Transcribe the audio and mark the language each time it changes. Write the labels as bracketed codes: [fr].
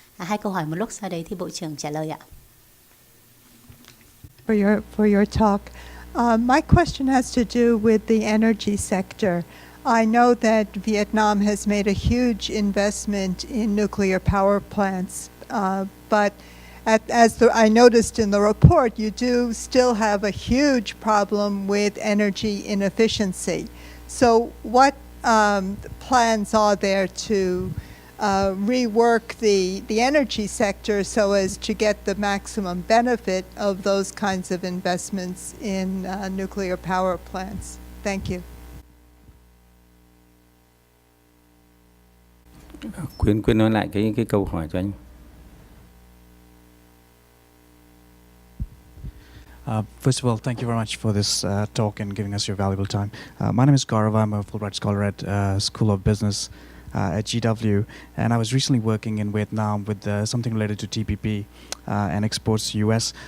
[vi] 2 câu hỏi một lúc, sau đấy thì Bộ trưởng trả lời ạ. [en] For your talk. My question has to do with the energy sector. I know that Vietnam has made a huge investment in nuclear power plants, but I noticed in the report, you do still have a huge problem with energy inefficiency. So what plans are there to rework the energy sector so as to get the maximum benefit of those kinds of investments in nuclear power plants? Thank you. [vi] Quyên nói lại cái câu hỏi cho anh. [en] First of all, thank you very much for this talk and giving us your valuable time. My name is Gaurav. I'm a Fulbright Scholar at School of Business at GW, and I was recently working in Vietnam with something related to TPP and exports to US.